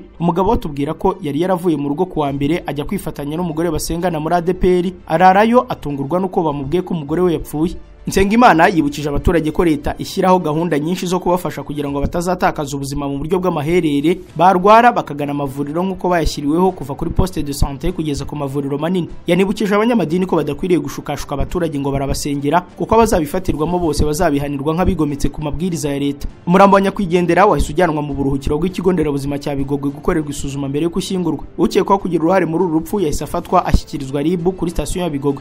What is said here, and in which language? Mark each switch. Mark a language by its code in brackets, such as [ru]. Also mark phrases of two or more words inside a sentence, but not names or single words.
[rw] Umugabo watubwira ko yari yaravuye mu rugo kuwa mbere ajya kwifatanya n'umugore basengana muri ADPR, ararayo atungurwa nuko bamubwiye ko umugore we yapfuye. Nsengimana yibukije abaturage ko leta ishyiraho gahunda nyinshi zo kubafasha kugira ngo batazatakaza ubuzima mu buryo bw'amaherere, barwara bakagana amavuriro nk'uko bayashyiriweho kuva kuri [fr] poste de santé [rw] kugeza ku mavuriro manini. Yanibukije abanyamadini ko badakwiriye gushukashuka abaturage ngo barabasengera kuko abazabifatirwamo bose bazabihanirwa nk'abigometse ku mabwiriza ya leta. Umurambo wa nyakwigendera wahise ujyanwa mu buruhukiro bw'ikigo nderabuzima cya Bigogwe gukorerwa isuzuma mbere yo gushyingurwa. Ukekwaho kugira uruhare muri uru rupfu yahise afatwa ashyikirizwa Ribu kuri station ya Bigogwe.